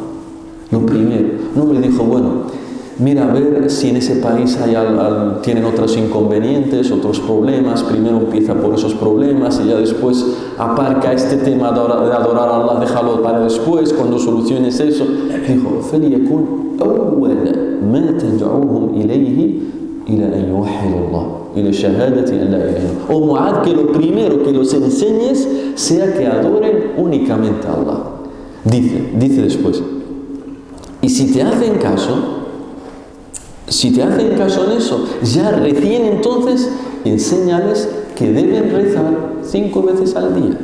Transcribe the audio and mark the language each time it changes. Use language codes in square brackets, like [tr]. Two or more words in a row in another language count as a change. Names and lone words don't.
[es] Lo primero. No le dijo, bueno, mira a ver si en ese país tienen otros inconvenientes, otros problemas. Primero empieza por esos problemas y ya después aparca este tema de adorar a Allah, déjalo para después, cuando soluciones eso. Dijo, [ar] فَلْيَكُنْ أَوَّلَ مَا تَدْعُوهُمْ إِلَيْهِ إِلَى أَنْ يُوَحِّدُوا اللَّهَ إِلَى شَهَادَةِ أَنْ لَا إِلَهَ إِلَّا اللَّهُ. [es] O Muad, que lo primero que los enseñes sea que adoren únicamente a Allah. Dice después, y si te hacen caso en eso, ya recién entonces enséñales que deben rezar 5 veces al día.